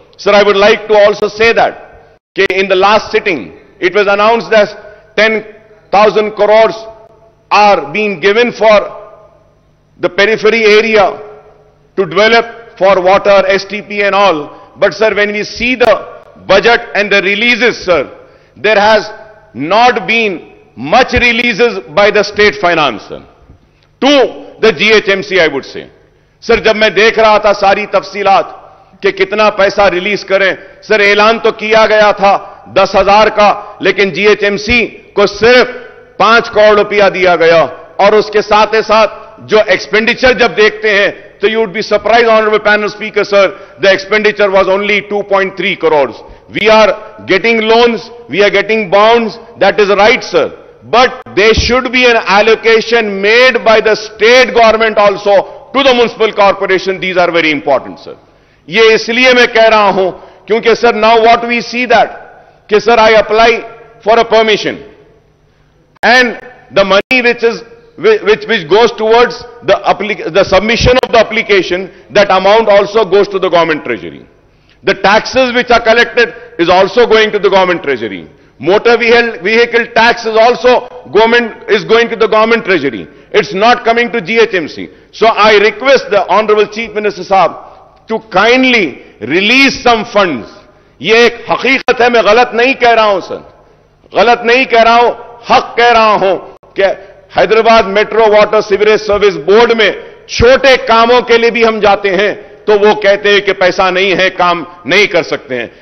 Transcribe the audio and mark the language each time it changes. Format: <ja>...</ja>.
<en>Sir, I would like to also say that in the last sitting, it was announced that 10,000 crores are being given for the periphery area to develop for water, STP and all. But sir, when we see the budget and the releases, sir, there has not been much releases by the state finance, sir, to the GHMC, I would say.</en> <hi>Sir, जब मैं देख रहा था सारी तफसीलात कि कितना पैसा रिलीज करें, सर ऐलान तो किया गया था 10,000 का, लेकिन GHMC को सिर्फ 5 करोड़ रुपया दिया गया और उसके साथ ही साथ जो एक्सपेंडिचर जब देखते हैं तो</hi> <en>you would be surprised, honorable panel speaker, sir, the expenditure was only 2.3 crores. We are getting loans, we are getting bonds, that is right, sir. But there should be an allocation made by the state government also to the municipal corporation. These are very important, sir.</en> <hi>ये इसलिए मैं कह रहा हूं क्योंकि</hi> <en>sir, now what we see that</en> <hi>कि</hi> <en>sir, I apply for a permission and the money which goes towards the submission of the application, that amount also goes to the government treasury. The taxes which are collected is also going to the government treasury. Motor vehicle tax is also going to the government treasury. It's not coming to GHMC. So I request the Honorable Chief Minister Sahab to kindly release some funds.</en> <hi>ये एक हकीकत है, मैं गलत नहीं कह रहा हूं सर, गलत नहीं कह रहा हूं, हक कह रहा हूं कि Hyderabad metro water sewerage service board में छोटे कामों के लिए भी हम जाते हैं तो वो कहते हैं कि पैसा नहीं है, काम नहीं कर सकते हैं.</hi>